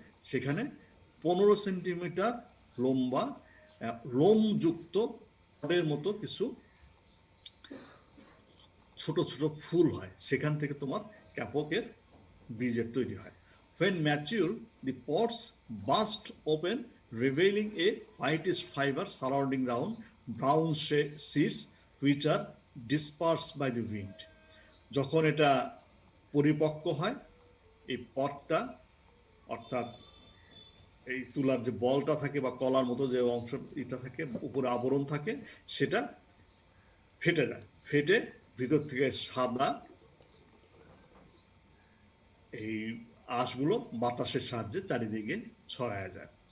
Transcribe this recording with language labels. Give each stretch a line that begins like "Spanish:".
Bangla: সেখানে 15 সেন্টিমিটার লম্বা লোমযুক্ত পডের মতো কিছু ছোট ছোট ফুল হয়, সেখান থেকে তোমার ক্যাপকের বীজের তৈরি হয়।
English: When mature, the pods burst open, revealing a whitish fiber surrounding round brown seeds which are dispersed by the wind.
Bangla: যখন এটা পরিপক্ক হয়, এই পটটা, অর্থাৎ এই তুলার যে বলটা থাকে বা কলার মতো যে অংশ এটা থাকে, উপরে আবরণ থাকে, সেটা ফেটে যায়। ফেটে ভিতর থেকে সাদা এই আঁশগুলো বাতাসের সাহায্যে চারিদিকে ছড়ায় যায়।